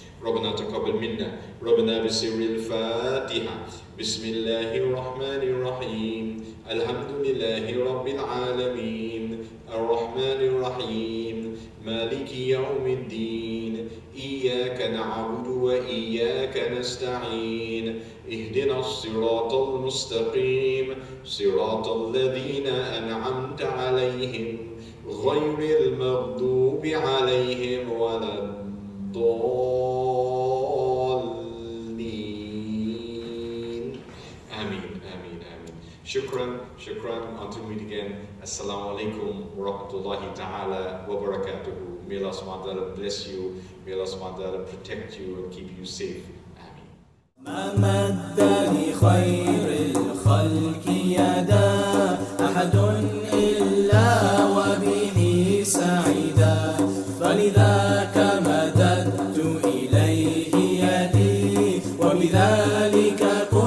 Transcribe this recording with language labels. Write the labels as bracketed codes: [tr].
[ar] ربنا تقبل منا ربنا بسر الفاتحة بسم الله الرحمن الرحيم الحمد لله رب العالمين الرحمن الرحيم مالك يوم الدين إياك نعبد وإياك نستعين اهدنا الصراط المستقيم صراط الذين أنعمت عليهم غير المغضوب عليهم ولا الضالين. Ameen, ameen, ameen. Shukran, [en] until we meet again. [ar] Assalamu alaikum wa rahmatullahi ta'ala wa barakatuhu. [en] May Allah SWT bless you, may Allah SWT protect you and keep you safe. [ar] Ameen. ما مد لخير الخلق يدا أحد إلا وبه سعيدا فلذاك مددت إليه يدي وبذلك